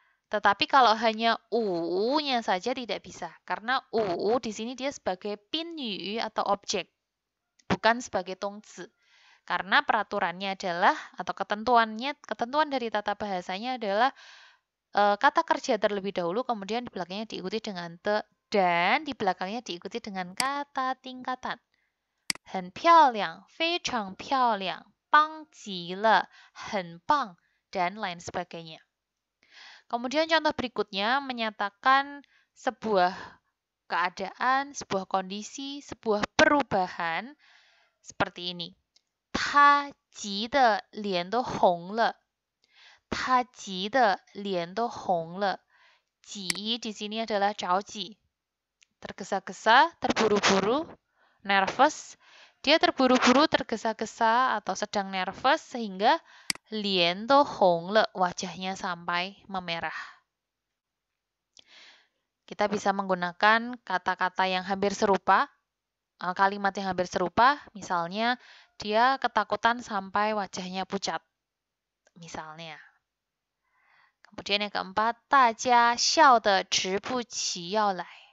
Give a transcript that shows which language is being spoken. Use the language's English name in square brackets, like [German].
[Indonesian] Tetapi kalau hanya nya saja tidak bisa, karena di sini dia sebagai pinyu atau objek, bukan sebagai tongzi. Karena peraturannya adalah atau ketentuan dari tata bahasanya adalah kata kerja terlebih dahulu, kemudian di belakangnya diikuti dengan te, dan di belakangnya diikuti dengan kata tingkatan. [Chinese] 很漂亮，非常漂亮，棒极了，很棒, [Indonesian] dan lain sebagainya. Kemudian contoh berikutnya menyatakan sebuah keadaan, sebuah kondisi, sebuah perubahan seperti ini. [Chinese] 他急得脸都红了。他急得脸都红了。 [Indonesian] 急 di sini adalah 着急, tergesa-gesa, terburu-buru, nervous. Dia terburu-buru, tergesa-gesa atau sedang nervous sehingga [Chinese] 脸都红了, [Indonesian] wajahnya sampai memerah. Kita bisa menggunakan kata-kata yang hampir serupa, kalimat yang hampir serupa, misalnya dia ketakutan sampai wajahnya pucat. Misalnya. Kemudian yang keempat, [Chinese] 大家笑得直不起腰来。